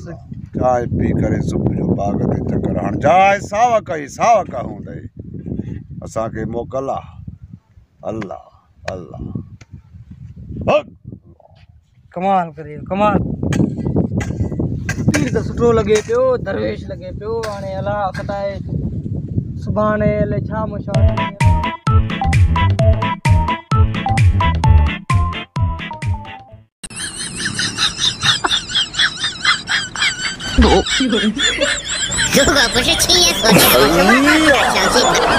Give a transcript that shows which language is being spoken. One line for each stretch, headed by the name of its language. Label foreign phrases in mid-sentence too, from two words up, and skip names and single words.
Sindhi: चांहि पी करे सुबुह जो बाग ते चक्कर हण जाए सावक ही सावक हूंदे असांखे मोकल अल्लाह अल्लाह कमाल करे कमाल पीर तो सुठो लगे पियो दरवेश लगे पियो हाणे अल्लाह खटाए सुभाणे ले छा मुशान
Chinese: 如果不是亲眼所见，我是万万不敢相信的。